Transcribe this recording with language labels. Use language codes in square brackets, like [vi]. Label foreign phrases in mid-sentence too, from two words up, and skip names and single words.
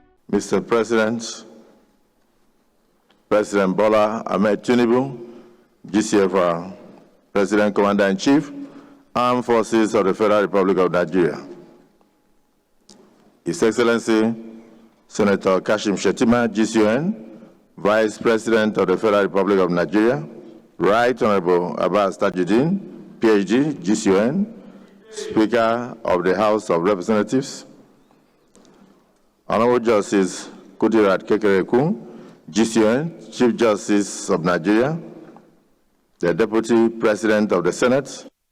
[en] Mr. President, President Bola Ahmed Tinubu, GCFR, President Commander-in-Chief, Armed Forces of the Federal Republic of Nigeria, His Excellency Senator Kashim Shettima, GCON, Vice President of the Federal Republic of Nigeria, Right Honorable Abbas Tajuddin, PhD, GCON, Speaker of the House of Representatives, Honorable Justice Kudirat Kekereekun, GCON, Chief Justice of Nigeria, the Deputy President of the Senate,